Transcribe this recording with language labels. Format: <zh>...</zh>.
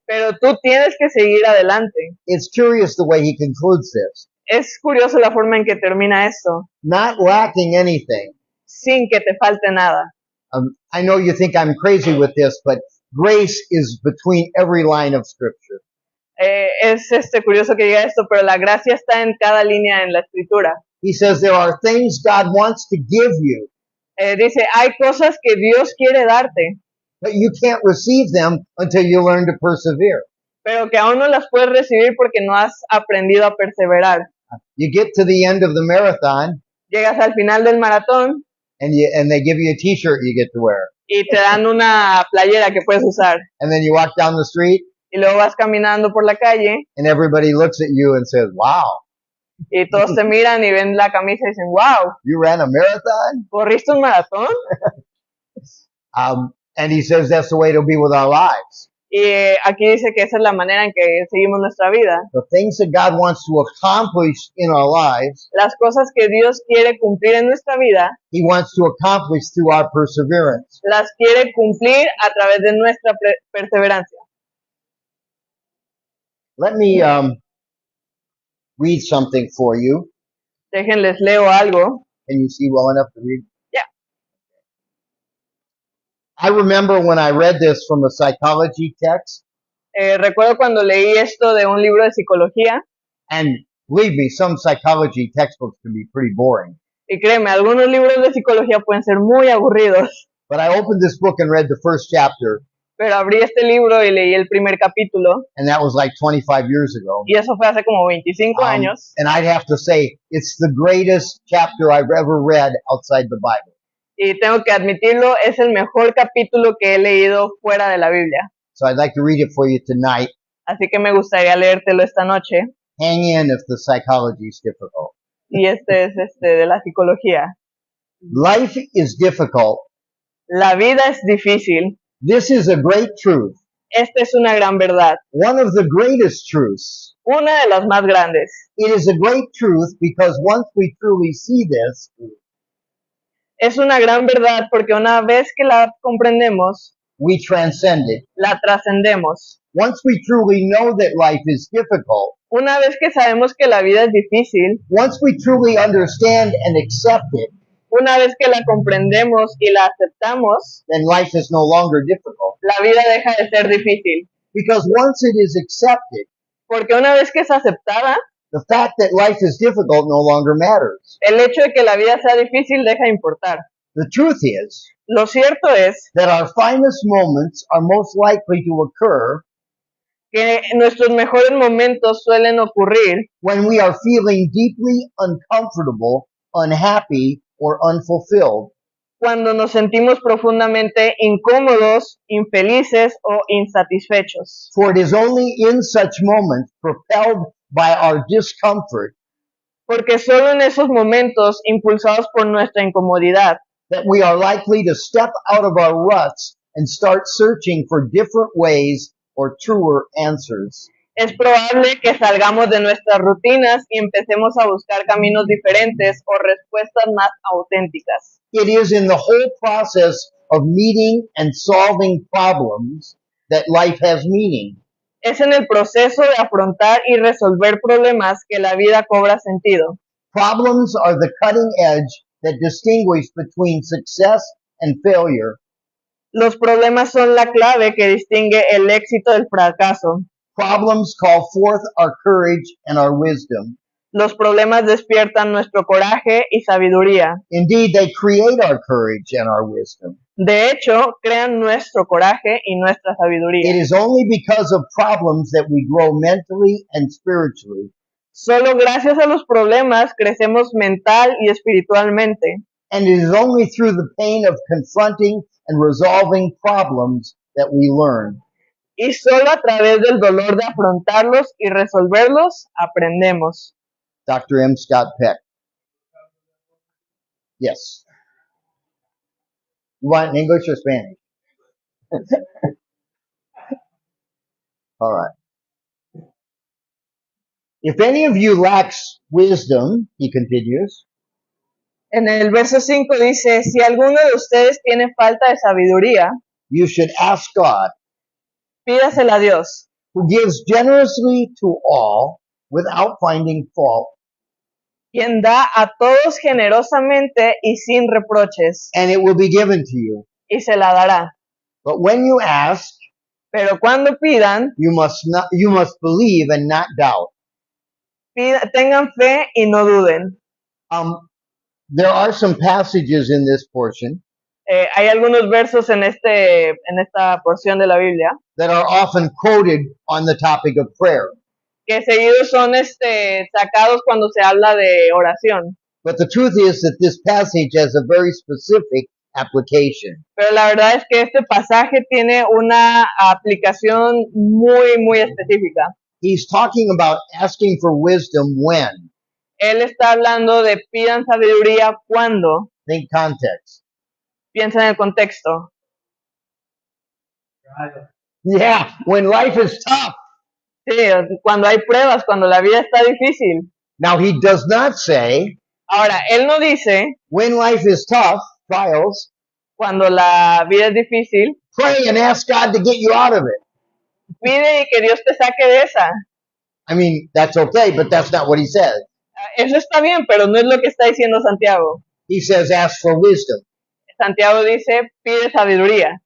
<es>pero tú tienes que seguir adelante.</es> <en>It's curious the way he concludes this.</en> <es>Es curioso la forma en que termina esto,</es> <en>Not lacking anything.</en> <es>sin que te falte nada.</es> <en>I know you think I'm crazy with this, but grace is between every line of scripture.</en> <es>Es curioso que diga esto, pero la gracia está en cada línea en la escritura.</es> <en>He says there are things God wants to give you,</en> <es>Dice, hay cosas que Dios quiere darte,</es> <en>but you can't receive them until you learn to persevere.</en> <es>pero que aún no las puedes recibir porque no has aprendido a perseverar.</es> <en>You get to the end of the marathon,</en> <es>Llegas al final del maratón</es> <en>and they give you a t-shirt you get to wear.</en> <es>y te dan una playera que puedes usar.</es> <en>And then you walk down the street,</en> <es>Y luego vas caminando por la calle</es> <en>and everybody looks at you and says, wow,</en> <es>y todos te miran y ven la camisa y dicen, wow,</es> <en>you ran a marathon?</en> <es>¿corriste un maratón?</es> <en>And he says that's the way it'll be with our lives.</en> <es>Y aquí dice que esa es la manera en que seguimos nuestra vida.</es> <en>The things that God wants to accomplish in our lives,</en> <es>Las cosas que Dios quiere cumplir en nuestra vida,</es> <en>He wants to accomplish through our perseverance.</en> <es>las quiere cumplir a través de nuestra perseverancia.</es> <en>Let me read something for you.</en> <es>Déjenles leo algo.</es> <en>Can you see well enough to read? Yeah. I remember when I read this from a psychology text,</en> <es>Recuerdo cuando leí esto de un libro de psicología,</es> <en>and believe me, some psychology textbooks can be pretty boring.</en> <es>y créeme, algunos libros de psicología pueden ser muy aburridos,</es> <en>But I opened this book and read the first chapter,</en> <es>pero abrí este libro y leí el primer capítulo,</es> <en>and that was like 25 years ago.</en> <es>y eso fue hace como 25 años,</es> <en>And I'd have to say, it's the greatest chapter I've ever read outside the Bible.</en> <es>y tengo que admitirlo, es el mejor capítulo que he leído fuera de la Biblia.</es> <en>So I'd like to read it for you tonight.</en> <es>Así que me gustaría leértelo esta noche,</es> <en>Hang in if the psychology is difficult.</en> <es>y este es de la psicología.</es> <en>Life is difficult.</en> <es>La vida es difícil.</es> <en>This is a great truth.</en> <es>Esta es una gran verdad,</es> <en>One of the greatest truths.</en> <es>una de las más grandes.</es> <en>It is a great truth because once we truly see this,</en> <es>Es una gran verdad porque una vez que la comprendemos,</es> <en>we transcend it.</en> <es>la trascendemos.</es> <en>Once we truly know that life is difficult,</en> <es>Una vez que sabemos que la vida es difícil,</es> <en>once we truly understand and accept it,</en> <es>una vez que la comprendemos y la aceptamos,</es> <en>then life is no longer difficult.</en> <es>la vida deja de ser difícil.</es> <en>Because once it is accepted,</en> <es>Porque una vez que es aceptada,</es> <en>the fact that life is difficult no longer matters.</en> <es>el hecho de que la vida sea difícil deja de importar.</es> <en>The truth is</en> <es>Lo cierto es</es> <en>that our finest moments are most likely to occur</en> <es>que nuestros mejores momentos suelen ocurrir</es> <en>when we are feeling deeply uncomfortable, unhappy, or unfulfilled.</en> <es>cuando nos sentimos profundamente incómodos, infelices o insatisfechos.</es> <en>For it is only in such moments, propelled by our discomfort,</en> <es>Porque solo en esos momentos, impulsados por nuestra incomodidad,</es> <en>that we are likely to step out of our ruts and start searching for different ways or truer answers.</en> <es>es probable que salgamos de nuestras rutinas y empecemos a buscar caminos diferentes o respuestas más auténticas.</es> <en>It is in the whole process of meeting and solving problems that life has meaning.</en> <es>Es en el proceso de afrontar y resolver problemas que la vida cobra sentido.</es> <en>Problems are the cutting edge that distinguish between success and failure.</en> <es>Los problemas son la clave que distingue el éxito del fracaso.</es> <en>Problems call forth our courage and our wisdom.</en> <es>Los problemas despiertan nuestro coraje y sabiduría.</es> <en>Indeed, they create our courage and our wisdom.</en> <es>De hecho, crean nuestro coraje y nuestra</es> <en>It</en> <es>sabiduría.</es> <en>is only because of problems that we grow mentally and spiritually.</en> <es>Solo gracias a los problemas crecemos mental y espiritualmente.</es> <en>And it is only through the pain of confronting and resolving problems that we learn.</en> <es>Y solo a través del dolor de afrontarlos y resolverlos aprendemos.</es> <en>Dr. M. Scott Peck. Yes. You want it in English or Spanish? All right. If any of you lacks wisdom, he continues,</en> <es>En el verso 5 dice, si alguno de ustedes tiene falta de sabiduría,</es> <en>you should ask God,</en> <es>pídasela a Dios,</es> <en>who gives generously to all without finding fault,</en> <es>quien da a todos generosamente y sin reproches,</es> <en>and it will be given to you.</en> <es>y se la dará.</es> <en>But when you ask,</en> <es>Pero cuando pidan,</es> <en>you must believe and not doubt.</en> <es>tengan fe y no duden.</es> <en>There are some passages in this portion</en> <es>Hay algunos versos en esta porción de la Biblia</es> <en>that are often quoted on the topic of prayer.</en> <es>que seguidos son sacados cuando se habla de oración.</es> <en>But the truth is that this passage has a very specific application.</en> <es>Pero la verdad es que este pasaje tiene una aplicación muy, muy específica.</es> <en>He's talking about asking for wisdom when.</en> <es>Él está hablando de pidan sabiduría cuando.</es> <en>Think context.</en> <es>Piensa en el contexto.</es> <en>Trial. Yeah, when life is tough.</en> <es>Sí, cuando hay pruebas, cuando la vida está difícil.</es> <en>Now, he does not say,</en> <es>Ahora, él no dice,</es> <en>when life is tough, trials,</en> <es>cuando la vida es difícil,</es> <en>pray and ask God to get you out of it.</en> <es>pide y que Dios te saque de esa.</es> <en>I mean, that's okay, but that's not what he says.</en> <es>Eso está bien, pero no es lo que está diciendo Santiago.</es> <en>He says, ask for wisdom.</en> <es>Santiago dice, pide sabiduría.</es>